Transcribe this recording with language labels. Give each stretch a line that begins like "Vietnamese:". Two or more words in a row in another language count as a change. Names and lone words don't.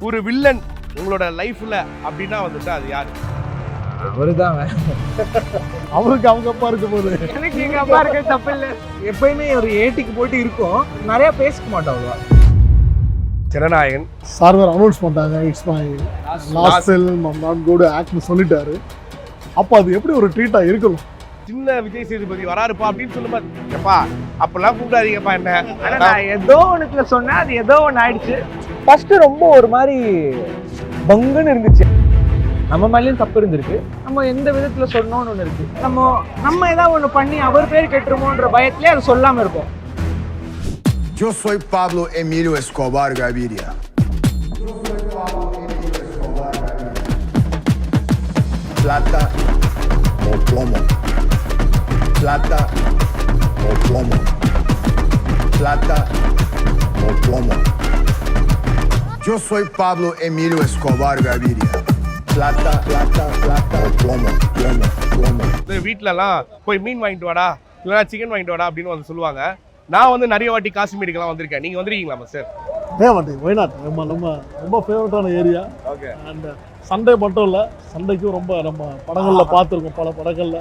Tamil: ஒரு வில்லன் உங்களோட லைஃப்ல அப்படின்னா வந்துட்டு அது யாரு? அவருதான். அவருக்கு அவங்க அப்பா இருக்க போது. எனக்கு எங்க அப்பா இருக்க தப்பு இல்லை. எப்பயுமே ஒரு ஏட்டிக்கு போட்டு இருக்கும், நிறைய பேசிக்க மாட்டோம் அவ்வளவா. ஜனநாயகன் சார் வேறு அனௌன்ஸ் பண்ணிட்டாங்க,
English: it's my last film, I'm not going to actனு சொல்லிட்டாரு.
Tamil: அப்போ அது எப்படி ஒரு ட்ரீட்டாக இருக்கணும்? சின்ன விஜய் சேதுபதி வராருப்பா அப்படின்னு சொல்லுமா, எப்பா அப்பெல்லாம் கூப்பிடாதீங்கப்பா என்ன. ஆனா நான் ஏதோ ஒண்ணுத்துல சொன்னேன், அது ஏதோ ஒன்று ஆயிடுச்சு. ஃபர்ஸ்ட் ரொம்ப ஒரு மாதிரி பங்குன்னு இருந்துச்சு. நம்ம மேலேயும் தப்பு இருந்திருக்கு, நம்ம எந்த விதத்துல சொன்னோம்னு ஒன்று இருக்கு. நம்ம ஏதாவது ஒன்று பண்ணி அவர் பேர் கெட்டுருமோன்ற பயத்திலே அது சொல்லாம இருப்போம்.
Spanish: Yo soy Pablo Emilio Escobar Gaviria. Plata o plomo. Plata o plomo. Plata o plomo. Yo soy Pablo Emilio Escobar Gaviria. Plata, plata, plata o plomo. Plomo, plomo.
Tamil: வீட்டிலலாம் போய் மீன் வாங்கிட்டு வாடா இல்லைனா சிக்கன் வாங்கிட்டு வாடா அப்படின்னு வந்து சொல்லுவாங்க. நான் வந்து நிறைய வாட்டி காஷ்மீருக்கெல்லாம் வந்திருக்கேன். நீங்கள் வந்திருக்கீங்களா சார்? மாட்டேன்,
English: why not
Tamil: நம்ம ரொம்ப ஃபேவரட்டான ஏரியா. ஓகே.
English: and Sunday
Tamil: மட்டும் இல்லை, சண்டைக்கும் ரொம்ப நம்ம படங்களில் பார்த்துருக்கோம், பல படங்களில்.